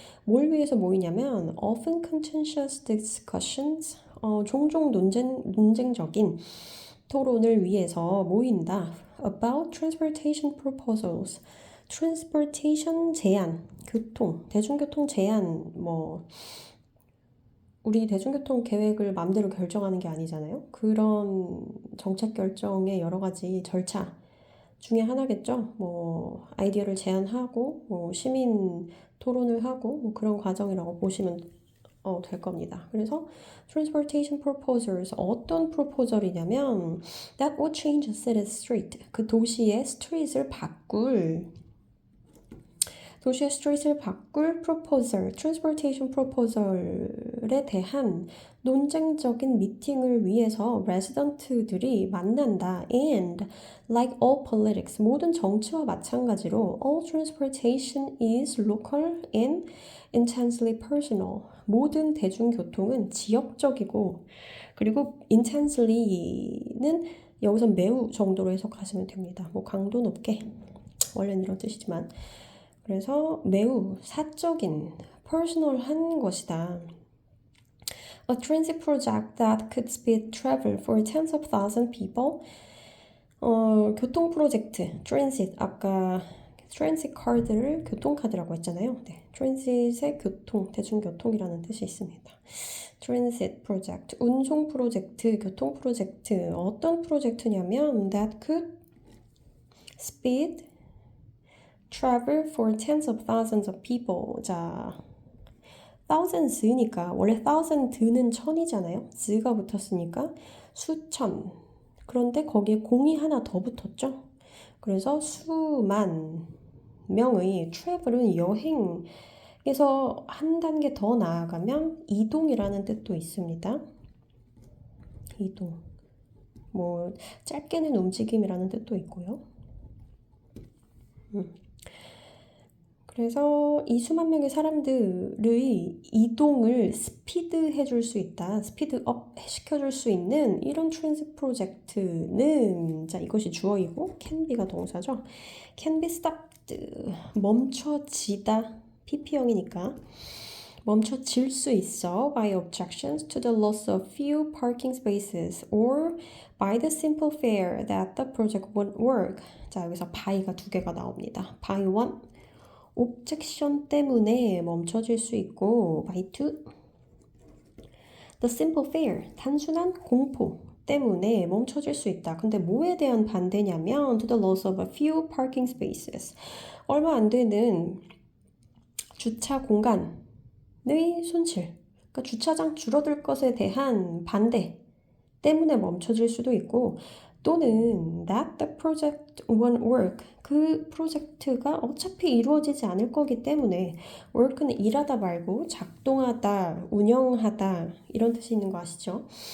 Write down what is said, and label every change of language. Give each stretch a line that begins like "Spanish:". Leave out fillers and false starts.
Korean: 뭘 위해서 모이냐면
English: often contentious discussions,
Korean: 종종 논쟁적인 토론을 위해서 모인다.
English: about transportation proposals.
Korean: transportation 제한, 교통, 대중교통 제한, 우리 대중교통 계획을 마음대로 결정하는 게 아니잖아요. 그런 정책 결정의 여러 가지 절차 중에 하나겠죠. 아이디어를 제안하고, 시민 토론을 하고, 그런 과정이라고 보시면 될 겁니다. 그래서 transportation proposals 어떤 프로포절이냐면
English: that would change a city's street
Korean: 그 도시의 스트릿을 바꿀 proposal, transportation proposal에 대한 논쟁적인 미팅을 위해서 resident들이 만난다.
English: And like all politics,
Korean: 모든 정치와 마찬가지로
English: all transportation is local and intensely personal.
Korean: 모든 대중교통은 지역적이고 그리고 intensely는 여기서 매우 정도로 해석하시면 됩니다. 강도 높게 원래는 이런 뜻이지만 그래서 매우 사적인, personal한 것이다.
English: A transit project that could speed travel for tens of thousands people.
Korean: 교통 프로젝트, transit, 아까 transit 카드를 교통카드라고 했잖아요. 네, transit의 교통, 대중교통이라는 뜻이 있습니다. transit project, 운송 프로젝트, 교통 프로젝트. 어떤 프로젝트냐면
English: that could speed travel for tens of thousands of people.
Korean: 자, thousands니까 원래 thousand는 천이잖아요. z가 붙었으니까 수천. 그런데 거기에 공이 하나 더 붙었죠. 그래서 수만 명의 travel은 여행에서 한 단계 더 나아가면 이동이라는 뜻도 있습니다. 이동. 짧게는 움직임이라는 뜻도 있고요. 그래서 이 수만 명의 사람들의 이동을 스피드해 줄 수 있다. 스피드업 시켜줄 수 있는 이런 트랜sit 프로젝트는 자 이것이 주어이고 can be가 동사죠.
English: can be stopped
Korean: 멈춰지다 PP형이니까 멈춰질 수 있어
English: by objections to the loss of few parking spaces or by the simple fear that the project won't work.
Korean: 자 여기서 by가 두 개가 나옵니다. by one 옵젝션 때문에 멈춰질 수 있고
English: by two the simple fear
Korean: 단순한 공포 때문에 멈춰질 수 있다. 근데 뭐에 대한 반대냐면
English: to the loss of a few parking spaces
Korean: 얼마 안 되는 주차 공간의 손실 그러니까 주차장 줄어들 것에 대한 반대 때문에 멈춰질 수도 있고 또는
English: that the project won't work
Korean: 그 프로젝트가 어차피 이루어지지 않을 거기 때문에 work는 일하다 말고 작동하다, 운영하다 이런 뜻이 있는 거 아시죠?